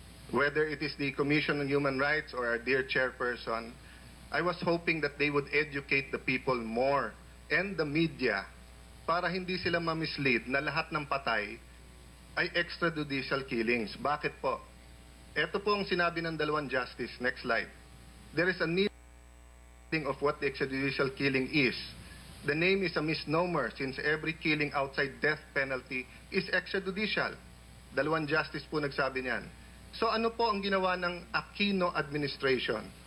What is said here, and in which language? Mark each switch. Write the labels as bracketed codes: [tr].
[en] Whether it is the Commission on Human Rights or our dear chairperson, I was hoping that they would educate the people more and the media [tl] para hindi sila ma-mislead na lahat ng patay ay [en] extrajudicial killings. [tl] Bakit po? Ito po ang sinabi ng dalawang justice. [en] Next slide. There is a need of what the extrajudicial killing is. The name is a misnomer since every killing outside death penalty is extrajudicial. [tl] Dalawang justice po nagsabi niyan. So ano po ang ginawa ng Aquino administration?